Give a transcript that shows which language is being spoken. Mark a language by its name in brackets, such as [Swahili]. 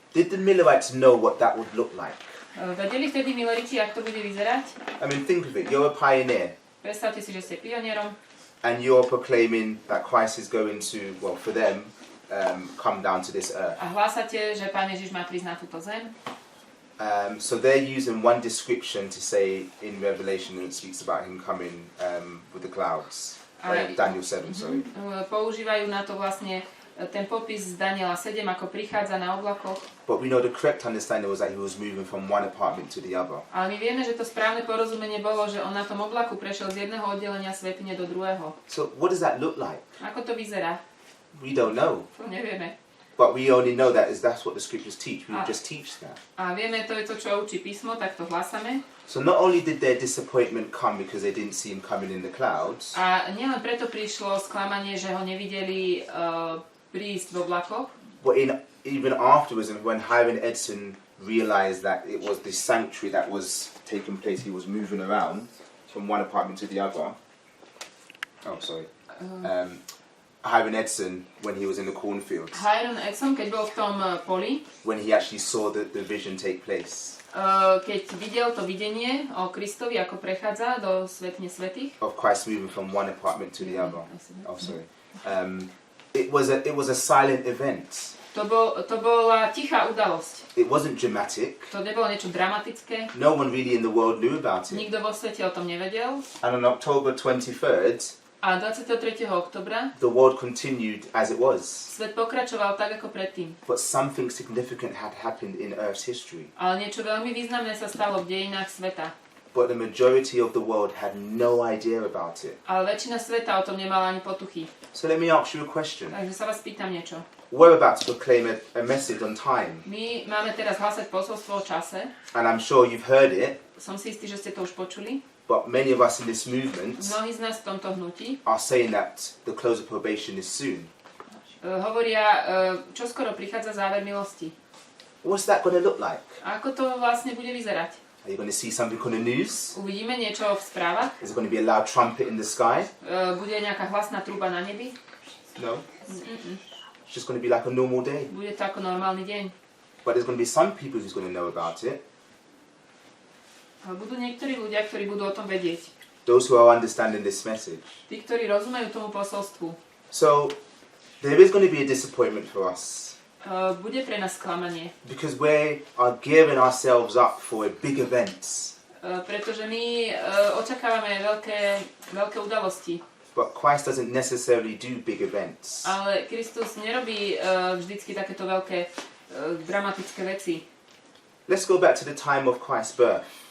[English] Did the Millerites know what that would look like? [Slovak] Vedeli vtedy Mileriti, jak to bude vyzerať? [English] I mean, think of it. You're a pioneer, [Slovak] Predstavte si, že ste pionierom [English] and you're proclaiming that Christ is going to, well, for them, come down to this earth. [Slovak] a hlásate, že Pán Ježiš má prísť na túto zem. [English] So they're using one description to say in Revelation when it speaks about him coming with the clouds. Daniel 7, sorry. [Slovak] Používajú na to vlastne ten popis z Daniela 7, ako prichádza na oblakoch. [English] But we know the correct understanding was that he was moving from one apartment to the other. [Slovak] Ale my vieme, že to správne porozumenie bolo, že on na tom oblaku prešiel z jedného oddelenia svätyne do druhého. [English] So what does that look like? [Slovak] Ako to vyzerá? [English] We don't know. [Slovak] To nevieme. [English] But we only know that that's what the scriptures teach. We just teach that. [Slovak] A vieme, to je to, čo učí písmo, tak to hlásame. [English] So not only did their disappointment come because they didn't see him coming in the clouds, [Slovak] A nielen preto prišlo sklamanie, že ho nevideli prísť v oblakoch, [English] but even afterwards, and when Hiram Edson realized that it was this sanctuary that was taking place, he was moving around from one apartment to the other. Oh, sorry. Hiram Edson, when he was in the cornfields, [Slovak] Hiram Edson, keď bol v tom poli, [English] when he actually saw the vision take place [Slovak] keď videl to videnie o Kristovi, ako prechádza do svätne svätých, [English] of Christ moving from one apartment to the other. Oh, sorry. It was a silent event. [Slovak] to bola tichá udalosť. [English] It wasn't dramatic. [Slovak] To nebolo niečo dramatické. [English] No one really in the world knew about it. [Slovak] Nikto vo svete o tom nevedel. [English] And on October 23rd, [Slovak] A 23. oktobra [English] the world continued as it was. [Slovak] svet pokračoval tak, ako predtým. [English] But something significant had happened in Earth's history. [Slovak] Ale niečo veľmi významné sa stalo v dejinách sveta. [English] But the majority of the world had no idea about it. [Slovak] Ale väčšina sveta o tom nemala ani potuchy. [English] So let me ask you a question. [Slovak] Takže sa vás pýtam niečo. [English] We're about to proclaim a message on time. [Slovak] My máme teraz hlásať posolstvo o čase. [English] And I'm sure you've heard it, [Slovak] Som si istý, že ste to už počuli. [English] but many of us in this movement [Slovak] Mnohí z nás v tomto hnutí [English] are saying that the close of probation is soon. [Slovak] hovoria, čo skoro prichádza záver milosti. [English] What's that going to look like? [Slovak] A ako to vlastne bude vyzerať? [English] Are you going to see something on the news? [Slovak] Uvidíme niečo v správach? [English] Is it going to be a loud trumpet in the sky? [Slovak] Bude nejaká hlasná truba na nebi? [English] No. It's just going to be like a normal day. [Slovak] Bude to ako normálny deň. [English] But there's going to be some people who's going to know about it. [Slovak] Ale budú niektorí ľudia, ktorí budú o tom vedieť. [English] Those who are understanding this message. [Slovak] Tí, ktorí rozumejú tomu posolstvu. [English] So there is going to be a disappointment for us. [Slovak] Bude pre nás sklamanie. [English] Because we are gearing ourselves up for a big event. [Slovak] Pretože my očakávame veľké udalosti. [English] But Christ doesn't necessarily do big events. [Slovak] Ale Kristus nerobí vždycky takéto veľké dramatické veci. [English] Let's go back to the time of Christ's birth.